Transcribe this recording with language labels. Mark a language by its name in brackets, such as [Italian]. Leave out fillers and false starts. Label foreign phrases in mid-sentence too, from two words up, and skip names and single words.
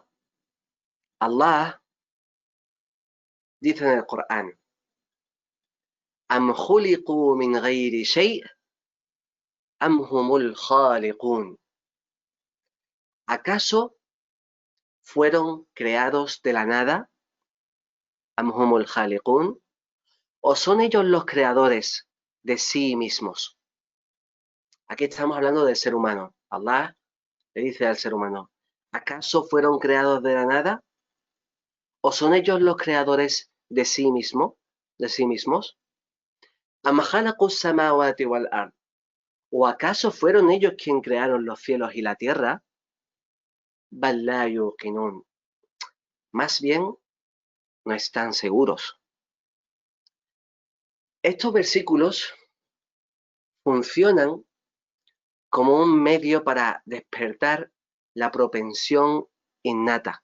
[Spanish] Allah dice en el Corán: [Arabic] أم خلقوا من غير شيء أم هم الخالقون. [Spanish] ¿Acaso fueron creados de la nada? [Arabic] أم هم الخالقون. [Spanish] ¿O son ellos los creadores de sí mismos? Aquí estamos hablando del ser humano. Allah le dice al ser humano: ¿acaso fueron creados de la nada? ¿O son ellos los creadores de sí mismos? [Arabic] ¿أم خلقوا السماوات والأرض? [Spanish] ¿O acaso fueron ellos quienes crearon los cielos y la tierra? [Arabic] بل لا يوقنون. [Spanish] Más bien, no están seguros. Estos versículos funcionan como un medio para despertar la propensión innata.